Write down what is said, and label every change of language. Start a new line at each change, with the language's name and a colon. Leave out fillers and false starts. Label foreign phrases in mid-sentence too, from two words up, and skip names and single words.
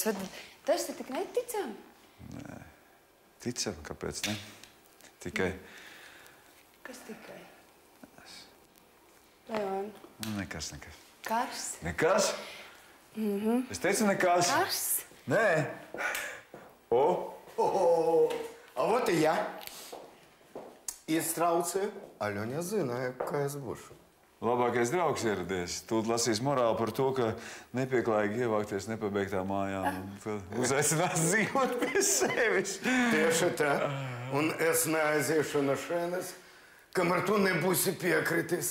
Latvian: Tas ir tik neticami. Nē. Ticam, kāpēc ne? Tikai... Kas tikai? Leon. Nekas. Kars. Nekas? Es teicu nekas. Kars. Nē.
Russian: А вот и я.
Latvian: Iestraucēju. Aļoņa zināja, kā es būšu. Labākais draugs ieradies. Tūlīt lasīs morāli par to, ka nepieklājīgi ievākties nepabeigtā mājā un uzaicinās dzīvot pie sevis. Tieši tā. Un es neaiziešu no šenes, kamēr tu nebūsi piekritis.